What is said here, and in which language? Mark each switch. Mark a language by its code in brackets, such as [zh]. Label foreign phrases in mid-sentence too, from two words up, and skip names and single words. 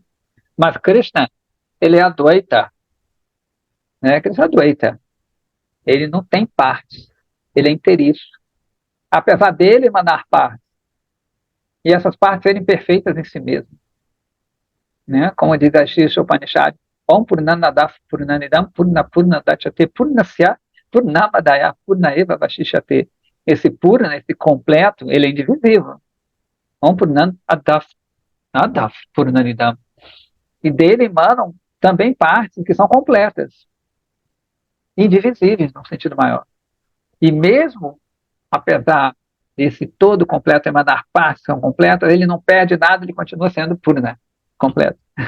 [pt] Mas Krishna, ele é Advaita. Né? Krishna é Advaita. Ele não tem partes. Ele é inteiriço. Apesar dele emanar partes. E essas partes serem perfeitas em si mesmo. Né? Como diz a Shri Upanishad, [sa] ॐ पूर्णनदफ् पूर्णनिदम् पूर्णदचते पूर्णस्य पूर्णमदय पूर्णएव वशिषते. [pt] Esse Purna, esse completo, ele é indivisível. [sa] ॐ पूर्णनदफ् पूर्णनिदम्. [pt] E dele emanam também partes que são completas, indivisíveis, num sentido maior. E mesmo, apesar desse todo completo emanar partes que são completas, ele não perde nada, ele continua sendo Purna, completo.